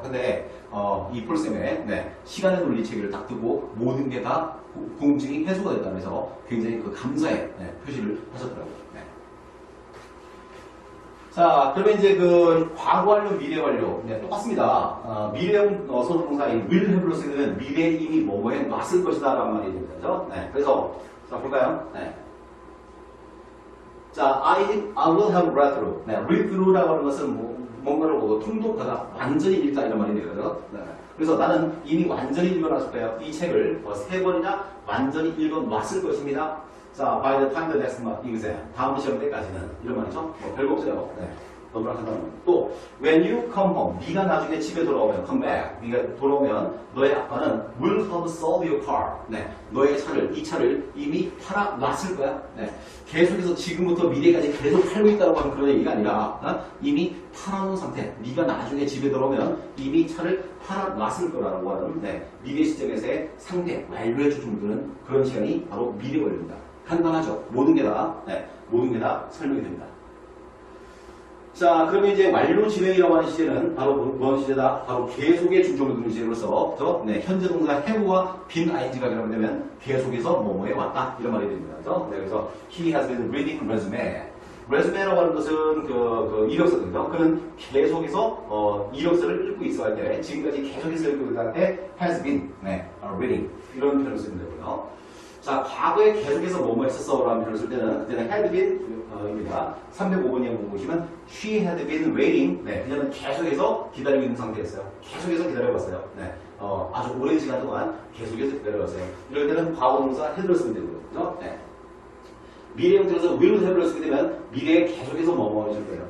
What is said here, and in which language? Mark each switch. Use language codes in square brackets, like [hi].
[ko] 근데 이 폴쌤의, 네, 시간의 논리 체계를 딱 두고 모든 게 다 궁금증이 해소가 됐다면서 굉장히 그 감사의, 네, 표시를 하셨더라고요. 네. 자, 그러면 이제 그 과거 완료, 미래 완료. 네, 똑같습니다. 미래형 선동사인 will have로 쓰는 미래에 이미 뭐뭐해 놨을 것이다 라는 말이 됩니다. 그죠? 네, 그래서 자, 볼까요? 네. [en] 자, I will have read through. [ko] 네, read through라고 하는 것은 뭔가를 보고 통독하다, 완전히 읽다 이런 말이 되거든요. 네. 그래서 나는 이미 완전히 읽어놨을 거예요. 이 책을 3번이나 완전히 읽어놨을 것입니다. [en] 자, by the time the next exam. [ko] 다음 시험 때까지는. 이런 말이죠. 별거 없어요. 네. 너무나 간단합니다. [en] 또, when you come home. [ko] 네가 나중에 집에 돌아오면, come back. [en] 네가 돌아오면, 너의 아빠는 will have sold your car. [ko] 네. 너의 차를, 이 차를 이미 팔아놨을 거야. 네. 계속해서 지금부터 미래까지 계속 팔고 있다고 하는 그런 얘기가 아니라, 이미 팔아놓은 상태. 네가 나중에 집에 돌아오면 이미 차를 팔아놨을 거라고 하는, 네. 미래 시점에서의 상태, 완료해 주는 그런 시간이 바로 미래 완료입니다. 간단하죠. 모든 게 다, 네, 모든 게 다 설명이 됩니다. 자, 그러면 이제 완료 진행이라고 하는 시제는 바로 무슨 시제다? 바로 계속의 중점을 두는 시제로서, 그죠? 네, 현재 동사 have와 빈 ing가 결합되면 계속해서 뭐뭐에 왔다. 이런 말이 됩니다. 그죠? [en] 네, 그래서 he has been reading resume. [ko] resume라고 하는 것은 그 이력서거든요. 그는 계속해서, 이력서를 읽고 있어 할 때, 지금까지 계속해서 읽고 있을 때 has been, 네, reading. 이런 표현을 쓰면 되고요. 자, 과거에 계속해서 뭐뭐 했었어 라는 표현을 쓸 때는 그때는 had been 입니다. [en] 305번에 보시면 she had been waiting. [ko] 네, 그녀는 계속해서 기다리고 있는 상태였어요. 계속해서 기다려봤어요. 네, 아주 오랜 시간 동안 계속해서 기다려봤어요. 이럴 때는 과거 동사 had를 쓰면 되고요. 그죠? 네. 미래 형태로서 will have를 쓰게 되면 미래에 계속해서 뭐뭐 해줄 거예요.